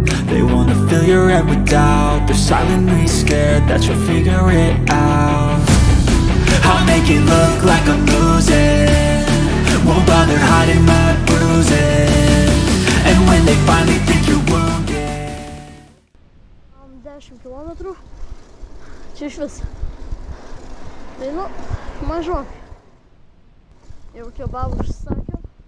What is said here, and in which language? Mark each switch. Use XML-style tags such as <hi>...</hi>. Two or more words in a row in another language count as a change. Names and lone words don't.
<en>They wanna fill your head with doubt. They're silently scared that you'll figure it out. I'll make it look like I'm losing, won't bother hiding my bruises. And when they finally think you're wounded.</en> <lt>10 kilometrų. Čia iš vis. Tai nu, mažokai. Jau kebabų užsisakėm.</lt>